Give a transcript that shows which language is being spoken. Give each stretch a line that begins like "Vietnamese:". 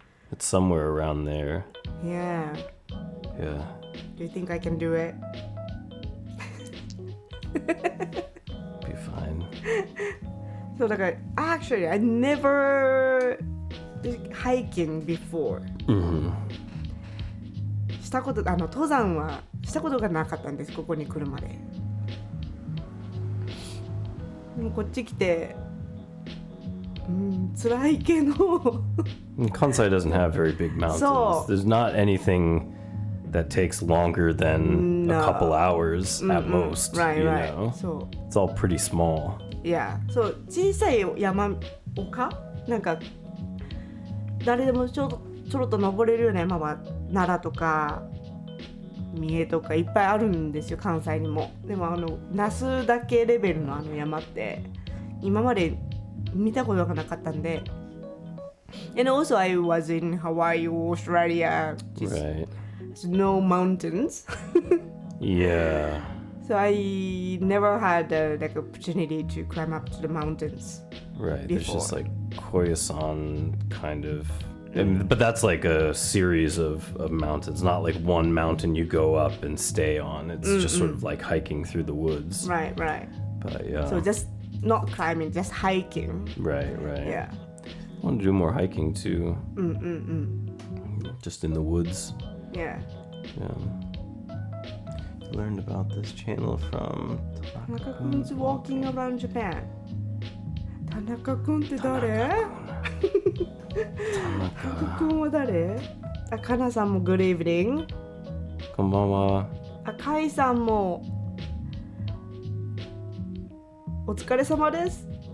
English: It's somewhere around there. Yeah. Yeah. Do you think I can do it? Be fine. So
Japanese: だから
English: actually I never hiking before.
Japanese: したこと登山はしたことがなかったんですここに来るまで。でもこっち来て、辛いけど。
English: And Kansai doesn't have very big mountains. So- There's not anything that takes longer than No. a couple hours at most. Right, you right. know?
Japanese: そう。
English: It's all pretty small. Yeah.
Japanese: そう小さい山丘なんか誰でもちょろっと登れるような山は奈良とか三重とかいっぱいあるんですよ関西にも。でも那須だけレベルの山って今まで見たことがなかったんで。
English: And also I was in Hawaii, Australia, just Right. no mountains. Yeah. So I never had like opportunity to climb up to the mountains. Right. There's just Before. like Koyasan kind of. But that's like a series of mountains, not like one mountain you go up and stay on. It's just sort of like hiking through the woods. Right, right. But yeah. So just not climbing, just hiking. Right, right. Yeah. I want to do more hiking too. Just in the woods. Yeah. Yeah. Learned about this channel from Tanaka-kun's walking around Japan.
Japanese: Tanaka-kun って誰 Tanaka-kun は誰あ、かなさんも
English: Good evening.
Japanese: こんばんは。あ、かいさんもお疲れ様です。